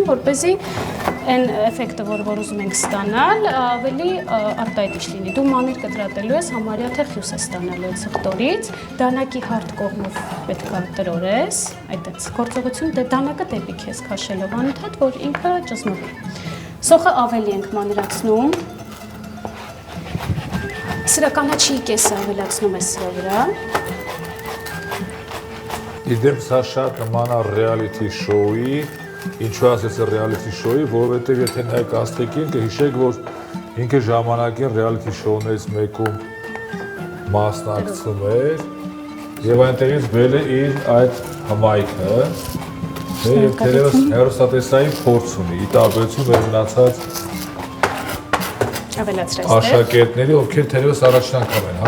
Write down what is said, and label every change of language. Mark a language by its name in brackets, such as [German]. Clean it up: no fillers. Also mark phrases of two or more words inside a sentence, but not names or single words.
[Armenian] որպեսզի այն էֆեկտը, որ ուզում ենք ստանալ, ավելի արտահայտիչ լինի։ Դու մանր կտրատելու ես, համարյա թե խյուս ես ստանալու այդ սխտորից, դանակի հարթ կողմով պետք է տրորես, այդպես գործողություն դանակը դեպի քեզ քաշելով անընդհատ, որ ինքը ճզմվի։ Սոխը ավելի ենք մանրացնում։ Սրականաչի կեսը ավելացնում ես սրա վրա։ Իդեպ սա շատ նման է [English] reality show-ի [Armenian] ինչու ասեցի [English] reality show-ի, [Armenian] որովհետև եթե նայեք Աստղիկին, կհիշեք, որ ինքը ժամանակին [English] reality show-ներից [Armenian] մեկում մասնակցում էր եւ այնտեղից բերել է իր այդ հմայքը եւ դերևս հերոստատեսային փորձ ունի ի տարբերություն մեր մնացած աշակերտների, ովքեր դերևս առաջին անգամ են, հա?